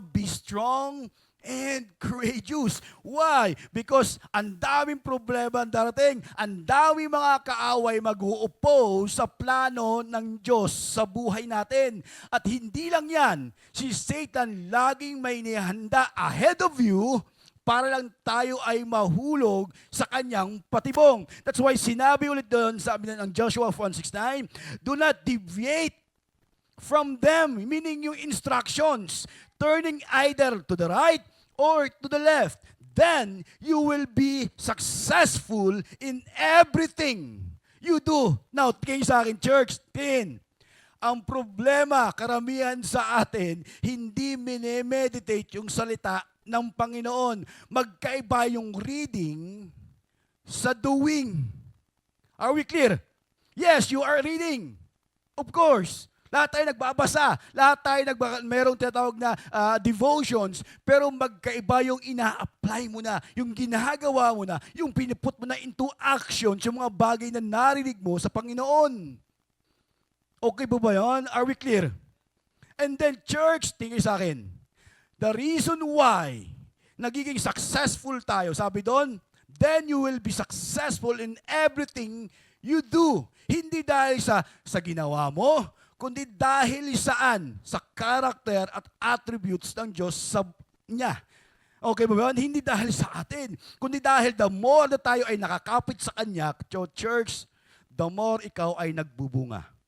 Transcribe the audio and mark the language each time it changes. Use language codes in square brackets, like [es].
[en] Be strong and courageous. Why? [tl] Because ang daming problema ang darating. Ang daming mga kaaway mag-u-oppose sa plano ng Diyos sa buhay natin. At hindi lang yan, si Satan laging may nihanda [en] ahead of you [tl] para lang tayo ay mahulog sa kanyang patibong. [en] That's why [tl] sinabi ulit doon, sabi ng [en] Joshua 1:6-9, do not deviate from them, meaning yung instructions, turning either to the right or to the left. Then you will be successful in everything you do. [tl] Now, tingin sa akin, church, tingin. Ang problema, karamihan sa atin, hindi minemeditate yung salita ng Panginoon. Magkaiba yung reading sa doing. [en] Are we clear? Yes, you are reading. Of course. [tl] Lahat tayo nagbabasa. Lahat tayo merong tinatawag na devotions. Pero magkaiba yung ina-apply mo na, yung ginagawa mo na, yung piniput mo na into action yung mga bagay na narinig mo sa Panginoon. Okay ba yan? [en] Are we clear? And then church, [tl] tingin sa akin, [en] the reason why [tl] nagiging [en] successful [tl] tayo, sabi doon, [en] then you will be successful in everything you do. [tl] Hindi dahil sa ginawa mo, kundi dahil saan? Sa character at attributes ng Diyos sa niya. Okay ba yun? Hindi dahil sa atin, kundi dahil [en] the more [tl] na tayo ay nakakapit sa Kanya, church, the more ikaw ay nagbubunga.